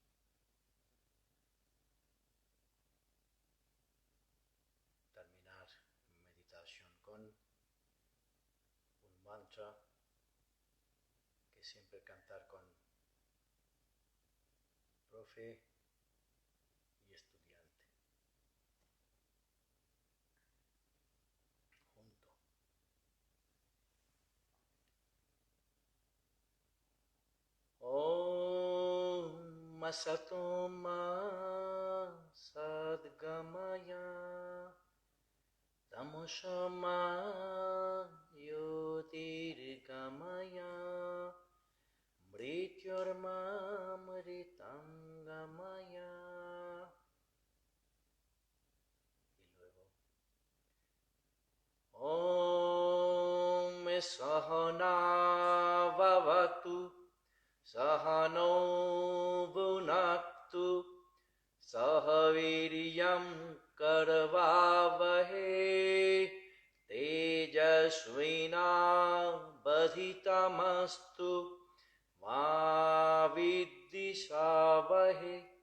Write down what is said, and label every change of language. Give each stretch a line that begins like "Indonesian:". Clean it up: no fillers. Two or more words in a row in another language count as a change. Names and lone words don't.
Spanish: Terminar meditación con un mantra que siempre cantar con profe y estudiante. Junto.
Sanskrit: ॐ असतो मा सद्गमय तमसो मा ज्योतिर्गमय मृत्योर्मा अमृतंगमय.
Spanish: Y luego
Sanskrit: ॐ सहना ववतु सहनौ भुनक्तु सहवीर्यं करवावहै तेजस्विना वधीतमस्तु मा विद्विषावहै.